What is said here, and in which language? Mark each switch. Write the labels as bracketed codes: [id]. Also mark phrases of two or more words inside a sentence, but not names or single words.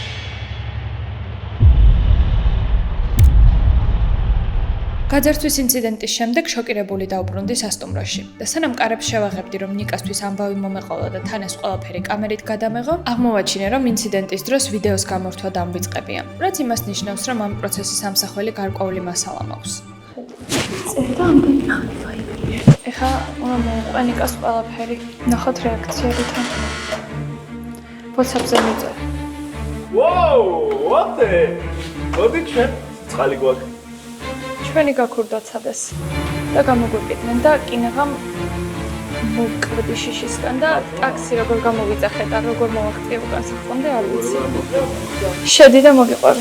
[ka] გაძარცვის ინციდენტის შემდეგ შოკირებული დავბრუნდი სასტუმროში და სანამ კარებს შევაღებდი, რომ ნიკასთვის ამბავი მომეყოლა და თან ეს ყველაფერი კამერით გადამეღო, აღმოვაჩინე, რომ ინციდენტის დროს ვიდეოს გამორთვა დამვიწყებია, რაც იმას ნიშნავს, რომ ამ პროცესის ამსახველი გარკვეული მასალა მაქვს. წერდა ამდენი ხანი ვაიბი. ეხლა უნდა მოვუყვე ნიკას ყველაფერი, ნახოთ რეაქციები თან. WhatsApp-ზე მიწერ. [en] Whoa, what the? [ka] მოდი ჩვენ წყალი გვაქვს. ჩვენი გაქურდაცადეს და გამოგვიყიდნენ და კინაღამ მოკვდი შიშისგან და ტაქსი როგორ გამოვიძახე და როგორ მოვახტიე უკან სახლამდე არ ვიცი. შედი და მოგიყვები.